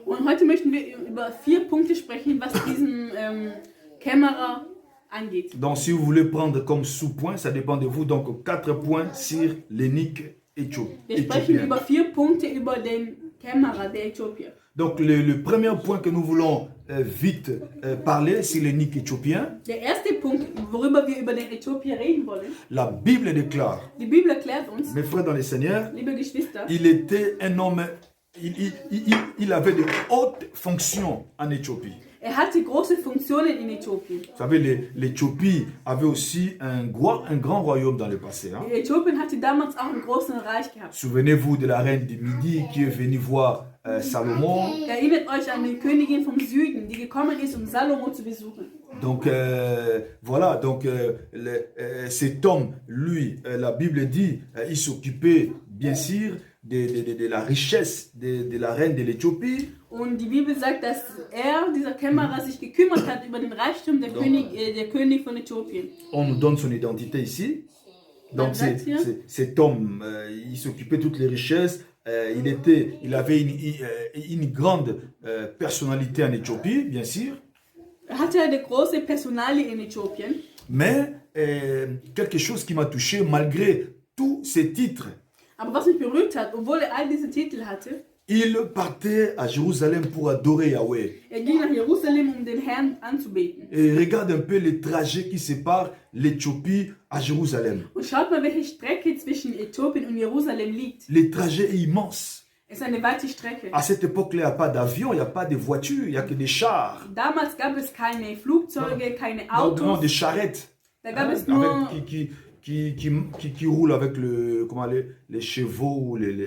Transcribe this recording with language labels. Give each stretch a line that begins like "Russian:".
German: und heute möchten wir über 4 Punkte sprechen, was diesen Kämmerer angeht.
French: Donc, si vous voulez prendre comme sous-point, ça dépend de vous. Donc, 4 points sur l'eunuque
German: Wir sprechen
French: éthiopien.
German: über 4 Punkte über den Kämmerer der Äthiopier.
French: Donc, le premier point que nous voulons vite parler, c'est l'eunuque éthiopien.
German: Der erste Punkt, worüber wir über den Äthiopier reden wollen,
French: La Bible déclare,
German: die Bibel erklärt uns,
French: mes frères dans le Seigneur,
German: liebe Geschwister,
French: il était un homme, il avait de hautes fonctions en Éthiopie.
German: hatte große Funktionen in Äthiopien.
French: Vous savez, l'Éthiopie avait aussi un grand royaume dans le passé. Hein?
German: Äthiopien hatte damals auch ein großes Reich gehabt.
French: Souvenez-vous de la reine du Midi qui est venue voir Salomon.
German: Erinnert euch an die Königin vom Süden, die gekommen ist, um Salomo zu besuchen.
French: Donc voilà, donc cet homme, lui, la Bible dit, il s'occupait bien sûr de la richesse de la reine de l'Éthiopie.
German: Und die Bibel sagt, dass dieser Kämmerer, sich gekümmert hat über den Reichtum der König von Äthiopien.
French: On nous donne son identité ici. Donc cet homme, il s'occupait de toutes les richesses. Il avait une grande personnalité en Éthiopie, bien sûr.
German: Hatte eine große Personalie in Äthiopien.
French: Mais quelque chose qui m'a touché, malgré tous ces titres,
German: Aber was mich berührt hat, obwohl all diese Titel hatte,
French: il partait à Jérusalem pour adorer Yahweh.
German: ging nach Jerusalem, um den Herrn anzubeten.
French: Et regarde un peu les trajets qui séparent l'Éthiopie à Jérusalem.
German: Und schaut mal, welche Strecke zwischen Äthiopien und Jerusalem liegt.
French: Le trajet est immense.
German: Es ist eine weite Strecke.
French: À cette époque-là, il n'y a pas d'avion, il n'y a pas de voiture, il n'y a que des chars.
German: Damals gab es keine Flugzeuge, keine
French: Non,
German: Autos.
French: des charrettes.
German: Da gab es nur,
French: Qui roulent avec les chevaux ou les